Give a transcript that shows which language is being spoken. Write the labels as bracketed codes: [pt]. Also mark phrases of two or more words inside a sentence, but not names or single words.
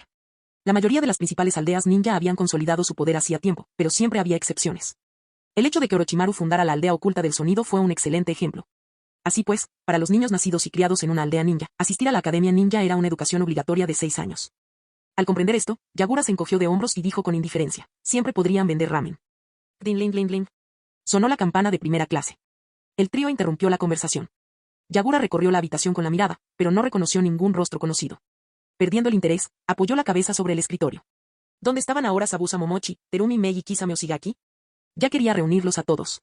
[es] La mayoría de las principales aldeas ninja habían consolidado su poder hacía tiempo, pero siempre había excepciones. El hecho de que Orochimaru fundara la aldea oculta del sonido fue un excelente ejemplo. Así pues, para los niños nacidos y criados en una aldea ninja, asistir a la academia ninja era una educación obligatoria de 6 años. Al comprender esto, Yagura se encogió de hombros y dijo con indiferencia, siempre podrían vender ramen. Ding ling ling ling. Sonó la campana de primera clase. El trío interrumpió la conversación. Yagura recorrió la habitación con la mirada, pero no reconoció ningún rostro conocido. Perdiendo el interés, apoyó la cabeza sobre el escritorio. ¿Dónde estaban ahora Sabusa Momochi, Terumi Mei y Kisame Oshigaki? Ya quería reunirlos a todos.